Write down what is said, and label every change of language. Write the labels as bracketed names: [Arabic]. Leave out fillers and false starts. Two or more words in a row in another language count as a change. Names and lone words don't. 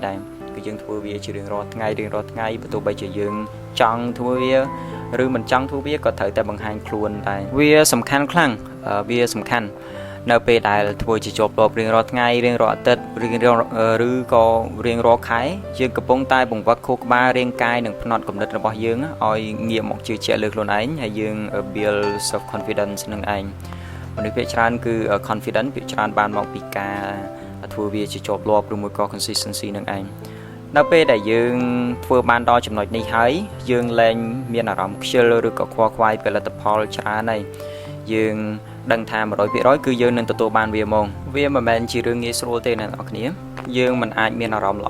[Khmer] ដែរគឺយើងធ្វើវាជារៀងរាល់ថ្ងៃបើទោះបីជាយើងចង់ធ្វើវាឬមិនចង់ធ្វើវាក៏ត្រូវតែបង្ហាញខ្លួនដែរវាសំខាន់ខ្លាំងវាសំខាន់នៅពេលដែលធ្វើជា ជាប់លាប់រៀងរាល់ថ្ងៃរៀងរាល់អាទិត្យឬក៏រៀងរាល់ខែយើងកំពុងតែបង្វឹកខួរក្បាលរាងកាយនិងផ្នត់គំនិតរបស់ យើងឲ្យងាកមកជឿជាក់លើខ្លួនឯងហើយយើង [English] build self confidence [Khmer] នឹងឯងមនុស្សភាគច្រើនគឺ confidence ភាគច្រើនបានមកពីការធ្វើវាជាជាប់លាប់ឬមួយក៏ consistency នឹងឯងនៅពេលដែលយើងធ្វើបានដល់ចំណុចនេះហើយយើងលែងមានអារម្មណ៍ខ្ជិលឬក៏ខ្វល់ខ្វាយផលិតផលច្រើនហើយយើងដឹងថា 100% គឺយើងនឹងទទួលបានវាមកវាមិនមែនជារឿងងាយស្រួលទេអ្នកនរគ្នាយើងមិនអាចមានអារម្មណ៍ល្អ